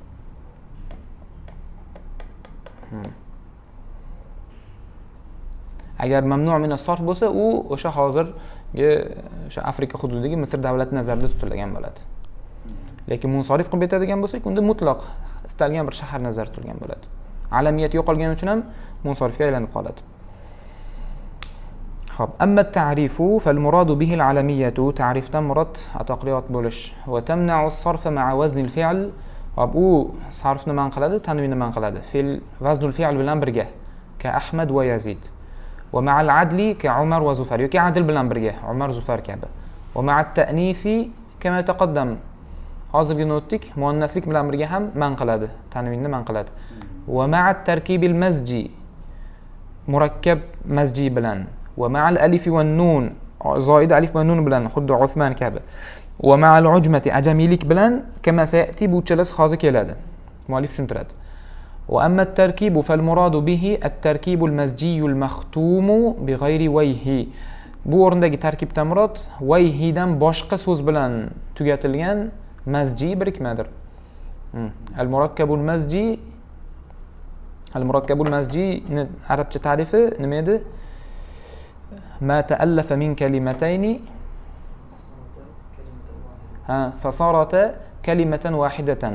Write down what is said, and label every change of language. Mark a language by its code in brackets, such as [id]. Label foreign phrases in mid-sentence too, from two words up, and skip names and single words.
[uz] Agar [ar] ممنوع من الصرف [uz] bo'lsa, u o'sha hozirgi o'sha Afrika hududidagi Misr davlati nazarda tutilgan bo'ladi. Lekin munsorif qilib aytadigan bo'lsak, unda mutlaq istalgan bir shahar nazarda tutilgan bo'ladi. Alamiyat yo'qolgani uchun ham munsorifga aylanib qoladi. Xo'p, [ar] وأما التعريف فالمراد به العلمية, [uz] ta'rifdan murod atoqliyot bo'lish [ar] وتمنع الصرف مع وزن الفعل. [uz] Hop, u sarfni man qiladi, tanvinni man qiladi. Fe'l [ar] وزن الفعل [uz] bilan birga, [ar] كأحمد ويزيد. ومع العدل كعمر وزفر, [uz] yoki adl bilan birga, Umar Zufar kabi. [ar] ومع التأنيث كما تقدم. [uz] Hozirgina o'tdik, muannaslik bilan birga ham man qiladi, tanvinni man qiladi. [ar] ومع التركيب المزجي, [uz] murakkab mazji bilan. [ar] ومع الألف والنون, [uz] zoida alif va nun bilan, xuddi Uthman kabi. [ar] ومع العجمة, [uz] ajamiylik bilan, [ar] كما سيأتي, [uz] bu uchalasi hozir keladi. Muallif tushuntiradi. [ar] وأما التركيب فالمراد به التركيب المزجي المختوم بغير ويه. [uz] Bu o'rindagi tarkibdan murod wayhidan boshqa so'z bilan tugatilgan mazji birikmadir. [ar] المركب المزجي [uz] arabcha ta'rifi nima edi? [ar] ما تألف من كلمتين فصارت كلمة واحدة.